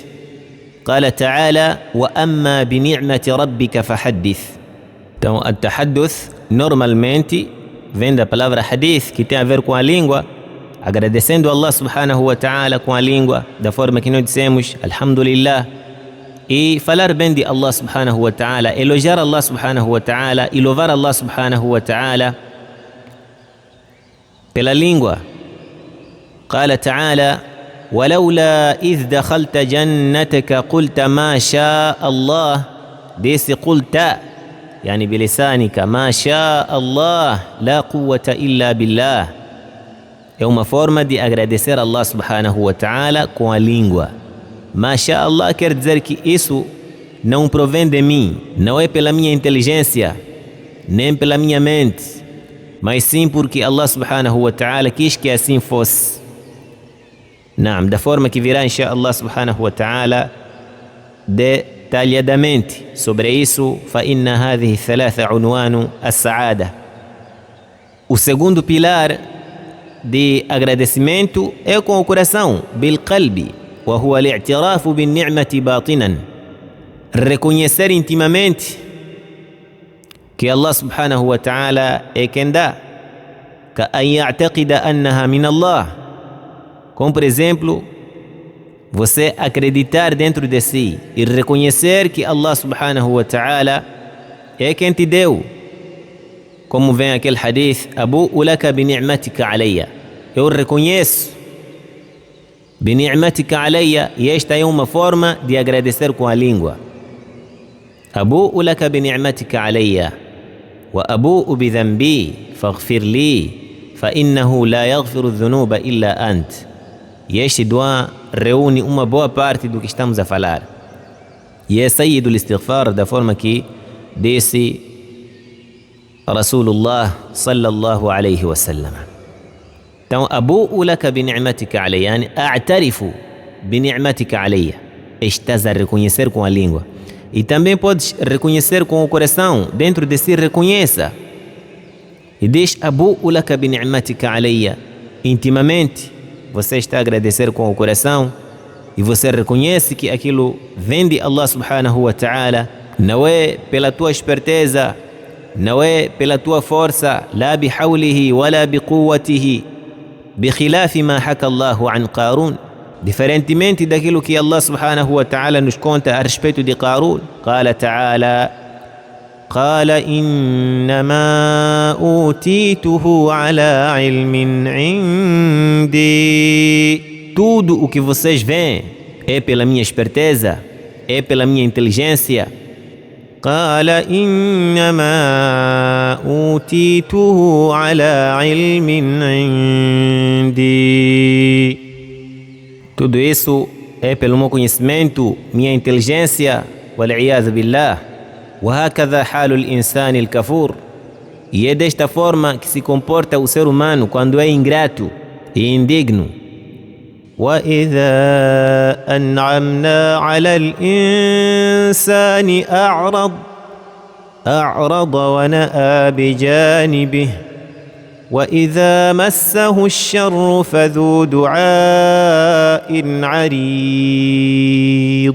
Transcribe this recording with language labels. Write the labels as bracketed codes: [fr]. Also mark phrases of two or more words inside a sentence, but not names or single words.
[ar] قال تعالى: وأما بنعمة ربك فحدث. [pt] Então, التحدث normalmente vem da palavra hadith, que tem a ver com a língua, agradecendo a Allah [ar] سبحانه وتعالى [pt] com a língua, da forma que nós dissemos Alhamdulillah, e falar bem de Allah [ar] سبحانه وتعالى, [pt] elogiar Allah [ar] سبحانه وتعالى [pt] e louvar Allah [ar] سبحانه وتعالى [pt] pela língua. [ar] قال تعالى: ولولا إذ دخلت جنتك قلت ما شاء الله. ديسي قلت يعني بلسانك ما شاء الله لا قوة إلا بالله. [pt] É uma forma de agradecer a Allah [ar] سبحانه وتعالى [pt] com a língua. [ar] ما شاء الله [pt] quer dizer que isso não provém de mim, não é pela minha inteligência, nem pela minha mente, mas sim porque Allah [ar] سبحانه وتعالى [pt] quis que assim fosse. Naam, da forma que virá [ar] إن شاء الله سبحانه وتعالى [pt] detalhadamente sobre isso. [ar] فإن هذه الثلاثة عنوان السعادة. [pt] O segundo pilar de agradecimento é com o coração, [ar] بالقلب, وهو الاعتراف بالنعمة باطنا, [pt] reconhecer intimamente que Allah [ar] سبحانه وتعالى [pt] é quem dá. [ar] كأن يعتقد أنها من الله, [pt] como por exemplo você acreditar dentro de si e reconhecer que Allah [ar] سبحانه وتعالى [pt] é quem te deu. Como vem aquele hadith: [ar] أبوء لك بنعمتك علي. [pt] Eu reconheço [ar] بنعمتك علي, [pt] e esta é uma forma de agradecer com a língua. [ar] أبوء لك بنعمتك علي وأبوء بذنبي فاغفر لي فإنه لا يغفر الذنوب إلا أنت. [pt] E este dua reúne uma boa parte do que estamos a falar. E é saído do istighfar, da forma que disse Rasulullah [ar] صلى الله عليه وسلم. [pt] Então, [ar] أبوء لك بنعمتك علي يعني أعترف بنعمتك علي. [pt] Estás a reconhecer com a língua. E também podes reconhecer com o coração. Dentro de si, reconheça. E diz, [ar] أبوء لك بنعمتك علي. [pt] Intimamente, você está a agradecer com o coração e você reconhece que aquilo vem de Allah [ar] سبحانه وتعالى. [pt] Não é pela tua esperteza, não é pela tua força, [ar] لا بحوله ولا بقوته بخلاف ما حكى الله عن قارون, [pt] diferentemente daquilo que Allah [ar] سبحانه وتعالى [pt] nos conta a respeito de Qarun. [ar] قال تعالى قال إنما أوتيته على علم عندي. [pt] Tudo o que vocês veem é pela minha esperteza, é pela minha inteligência. [ar] قال إنما أوتيته على علم عندي. [pt] Tudo isso é pelo meu conhecimento, minha inteligência. [ar] والعياذ بالله. وهكذا حال الإنسان الكفور. [pt] E é desta forma que se comporta o ser humano quando é ingrato e indigno. [ar] وَإِذَا أَنْعَمْنَا عَلَى الْإِنسَانِ أَعْرَضَ وَنَأَى بِجَانِبِهِ وَإِذَا مَسَّهُ الشَّرُّ فَذُو دُعَاءٍ عَرِيضٍ.